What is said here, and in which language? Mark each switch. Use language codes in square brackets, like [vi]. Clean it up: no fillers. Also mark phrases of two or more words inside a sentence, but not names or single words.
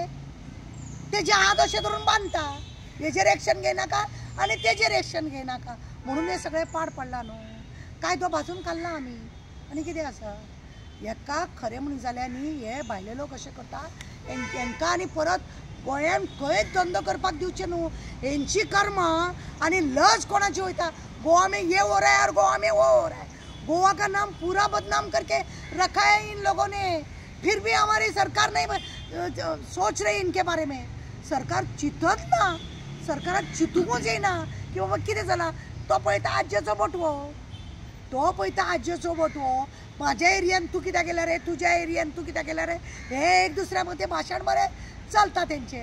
[kok] तेजे हात अशें धरून बांदता. हेजेर एक्शन घेयनाका आनी तेजेर एक्शन घेयनाका म्हणून हे सगळें पाड पडला न्हू. कायदो भाजून काडला आमी आनी कितें आसा? हेका खरें म्हणून जाल्यार न्ही हे भायले लोक अशें करता हेंकां आनी परत गोंयांत खंयच धंदो करपाक दिवचे न्हू. हेंची कर्मां आनी लज कोणाची वयता. [hi] गोवा में ये हो रहा है और गोवा में वो हो रहा है. गोवा का नाम पूरा बदनाम करके रखा है इन लोगों ने. फिर भी हमारी सरकार नहीं सोच रही इनके बारे में. [kok] सरकार चिंतत ना. सरकाराक चिंतूंकूच येना की बाबा कितें जालां. तो पळयता आज्जेचो बटवो, तो पळयता आज्जेचो बटवो. म्हाज्या एरियान तूं कित्याक गेल्या रे, तुज्या एरियान तूं कित्याक गेल्या रे, हे एक दुसऱ्या मदें भाशण बरें चलता तेंचे.